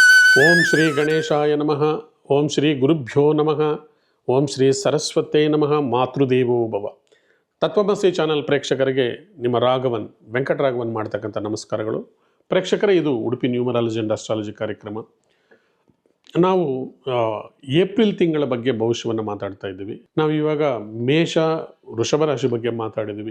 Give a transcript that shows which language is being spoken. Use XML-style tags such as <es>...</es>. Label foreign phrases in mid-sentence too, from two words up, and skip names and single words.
<sa>ಓಂ ಶ್ರೀ ಗಣೇಶಾಯ ನಮಃ. ಓಂ ಶ್ರೀ ಗುರುಭ್ಯೋ ನಮಃ. ಓಂ ಶ್ರೀ ಸರಸ್ವತೇ ನಮಃ. ಮಾತೃದೇವೋ ಭವ.</sa> <kn>ತತ್ವಮಸಿ ಚಾನಲ್ ಪ್ರೇಕ್ಷಕರಿಗೆ ನಿಮ್ಮ ರಾಘವನ್ ವೆಂಕಟರಾಘವನ್ ಮಾಡ್ತಕ್ಕಂಥ ನಮಸ್ಕಾರಗಳು. ಪ್ರೇಕ್ಷಕರೇ, ಇದು ಉಡುಪಿ</kn> <en>numerology and astrology</en> <kn>ಕಾರ್ಯಕ್ರಮ. ನಾವು ಏಪ್ರಿಲ್ ತಿಂಗಳ ಬಗ್ಗೆ ಭವಿಷ್ಯವನ್ನು ಮಾತಾಡ್ತಾ ಇದ್ದೀವಿ. ನಾವು ಇವಾಗ ಮೇಷ ವೃಷಭ ರಾಶಿ ಬಗ್ಗೆ ಮಾತಾಡಿದ್ದೀವಿ.</kn>